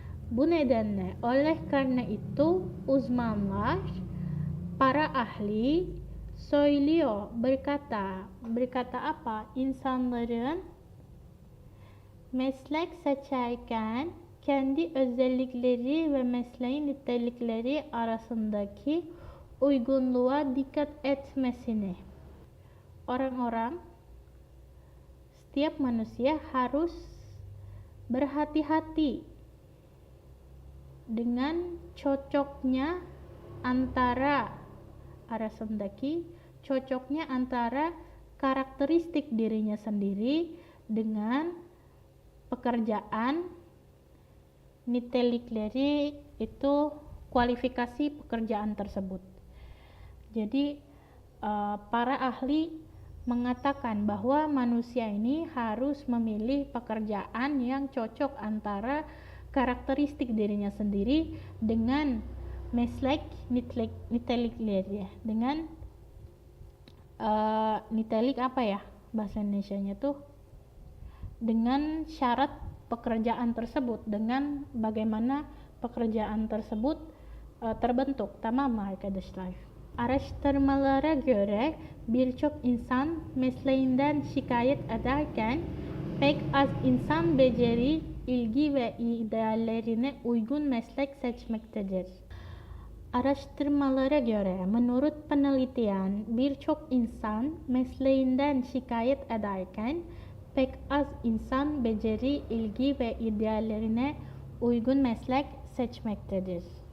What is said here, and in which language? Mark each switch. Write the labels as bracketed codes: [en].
[tr] Bu nedenle, [id] oleh karena itu, [tr] uzmanlar, [id] para ahli, [tr] söylüyor, [id] berkata apa? [tr] İnsanların meslek seçerken kendi özellikleri ve mesleğin nitelikleri arasındaki uygunluğa dikkat etmesini. [id] Orang-orang, setiap manusia harus berhati-hati dengan cocoknya antara karakteristik dirinya sendiri dengan pekerjaan. Nitelikleri itu kualifikasi pekerjaan tersebut. Jadi para ahli mengatakan bahwa manusia ini harus memilih pekerjaan yang cocok antara karakteristik dirinya sendiri dengan [tr] meslek nitelikleri, [id] dengan nitelik apa ya bahasa Indonesianya tuh, dengan syarat pekerjaan tersebut, dengan bagaimana pekerjaan tersebut terbentuk. [tr] Tamam mı arkadaşlar? Araştırmalara göre birçok insan mesleğinden şikayet ederken pek az insan beceri, ilgi ve ideallerine uygun meslek seçmektedir. Araştırmalara göre, [id] menurut penelitian, [tr] birçok insan mesleğinden şikayet ederken pek az insan beceri, ilgi ve ideallerine uygun meslek seçmektedir.